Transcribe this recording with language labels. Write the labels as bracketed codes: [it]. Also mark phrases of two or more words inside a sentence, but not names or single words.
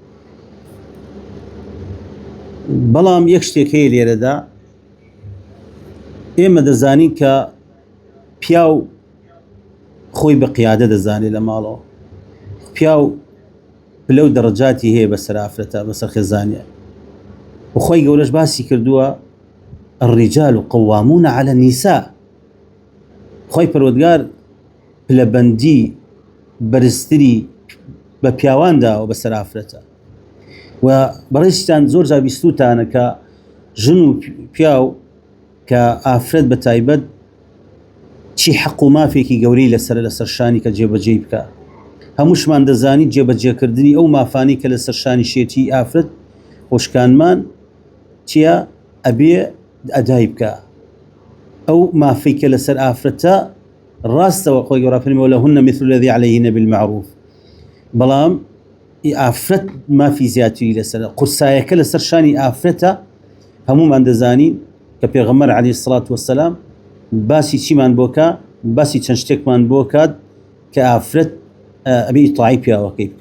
[ckb] بەڵام یەک شتێک هەیە لێرەدا، ئێمە دەزانین کە پیاو خۆی بە قیادە دەزانێت لە ماڵەوە، پیاو پلە و دەڕەجاتی هەیە بەسەر ئافرەتە، بەسەر خێزانیە. وخۆی گەورەش باسی کردووە [ar] الرجال قوامون على النساء. [ckb] خۆی پەروەردگار پلەبەندی بەرزتری بە پیاواندا و بەسەر ئافرەتە. و بەڕێزتان زۆر جا بیستوتانە کە ژن و پیاو کە ئافرەت بە تایبەت چی حەق و مافێکی گەورەی لەسەر شانی کە جێبەجێ بکە. هەمووشمان دەزانی جێبەجێکردنی ئەو مافانی کە لەسەر شانی شێتی ئافرەت خۆشکانمان چییە؟ ئەبێ ئەدای بکە. ئەو مافەی کە لەسەر ئافرەتە ڕاستەوە خۆی گەورە فەرمێوە [ar] لەهن مثل الذي عليهن بالمعروف، [ckb] بەڵام ئافرەت مافی زیاتری لەسەر قورسایەکە لەسەر شانی ئافرەتە. هەمومان دەزانین کە پێغەمبەر [ar] عەلەیهی السەڵات وەسەلام [ckb] باسی چیمان بۆکە، باسی چەند شتێکمان بۆ کات کە ئافرەت ئەبێ ئیطاعی پیاوەکەی بکە.